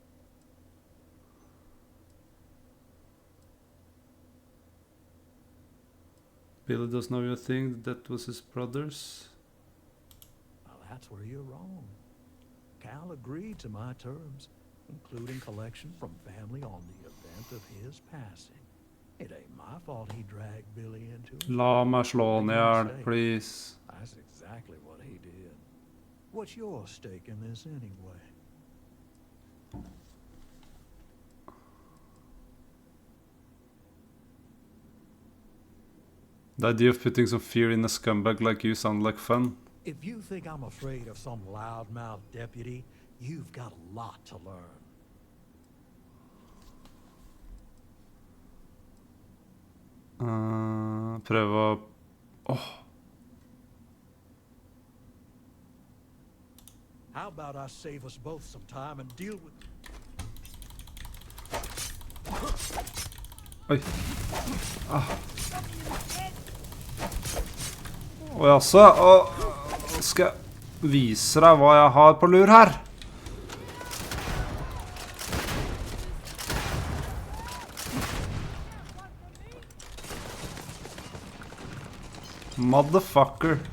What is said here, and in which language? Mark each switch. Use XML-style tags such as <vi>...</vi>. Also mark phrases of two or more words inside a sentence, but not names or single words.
<en>Billy doesn't know your thing, that was his brother's. Well, that's where you're wrong. Cal agreed to my terms, including collection from family on the event of his passing. It ain't my fault he dragged Billy into it.</en> <no>La meg slå han i hjel, please.</no> <en>That's exactly what he did. What's your stake in this anyway? The idea of putting some fear in a scumbag like you sounds like fun. If you think I'm afraid of some loudmouth deputy, you've got a lot to learn.</en> <no>Prøve å...</no> <en>How about I save us both some time and deal with...</en> <no>Oi. Og jaså, skal jeg vise deg hva jeg har på lur her. Motherfucker.</no>